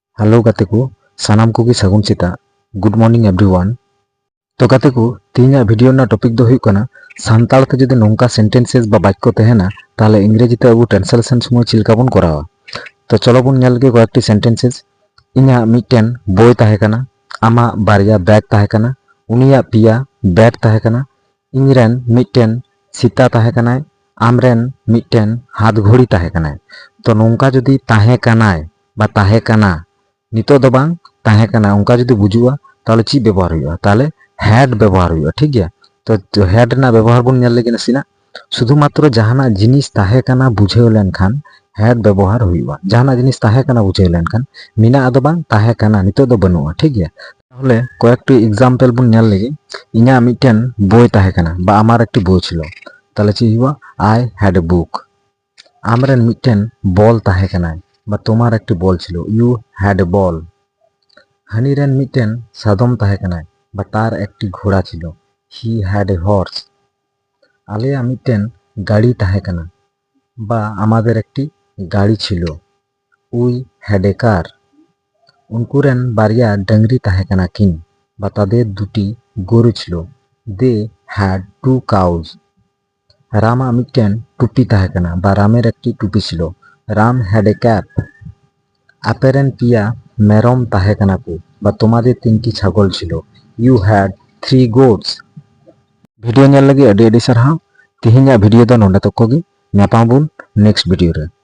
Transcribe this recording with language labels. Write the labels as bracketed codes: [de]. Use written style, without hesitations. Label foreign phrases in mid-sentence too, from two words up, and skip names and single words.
[sat] हेलो गाते को सानाम को सगुन सेता [en] good morning everyone. [sat] तो गाते को तीन वीडियो ना टॉपिक दो हुई कना सानताल ते जदि नोंका सेंटेंसेस बा वाक्य तहेना ताहले इंग्रेजी ते अबु ट्रांसलेशन समय चिलका बन करावा। तो चलो बन नेल गे कयेकटी सेंटेंसेस। इन्या मिटेन बोय ताहे कना, आमा बारिया बैग ताहे कना, उनिया पिया बैट ताहे कना, इनरेन मिटेन सीता ताहे कनाय, आमरेन मिटेन [hi] हाथ घड़ी [sat] ताहे कनाय। तो नोंका जदि ताहे कनाय बा ताहे कना नितो दो बांग ताहे कना उनका जदि बुजुआ ताहले ची व्यवहार हुआ ताहले हैड व्यवहार हुआ। ठीक गया। तो हैड ना व्यवहार बन नेल लेगे नसीना शुधुमात्र जहाना जिनिस ताहे कना बुझेव लेनखान हैड व्यवहार हुआ। जहाना जिनिस ताहे कना बुझेव लेनखान मिना आदो बांग ताहे कना नितो दो बनुआ। ठीक गया। ताहले कयेकटी एग्जाम्पल बन नेल लेगे। इन्या मिटेन बोय ताहे कना बा [bn] আমার একটি বই ছিলো [sat] ताहले ची हुआ [en] I had a book. [sat] आमरेन मिटेन बल ताहे कना बा [bn] তোমার একটি বল ছিলো [en] you had a ball. [sat] हानिरेन मिटेन सादम ताहे कनाय बा [bn] তার একটি ঘোড়া ছিলো [en] he had a horse. [sat] आलेया मिटेन गाड़ी ताहे कना बा [bn] আমাদের একটি গাড়ি ছিলো [en] we had a car. [sat] उनकुरेन बारिया डंगरी ताहे कना किन बा [bn] তাদের দুটি গরু ছিলো [en] they had two cows. [sat] रामा मिटेन टुपी ताहे कना बा [bn] রামের একটি টুপি ছিলো [en] Ram had a cap. [sat] आपेरेन पिया मेरम ताहे कना को बा [bn] তোমাদের তিনটি ছাগল ছিলো [en] you had 3 goats. [sat] वीडियो नेल लगी अडी अडी सारहाव। तिहिᱧᱟᱜ वीडियो दो नोंडे तक गे। ᱧᱟᱯᱟᱢ ᱵᱚᱱ नेक्स्ट वीडियो रे।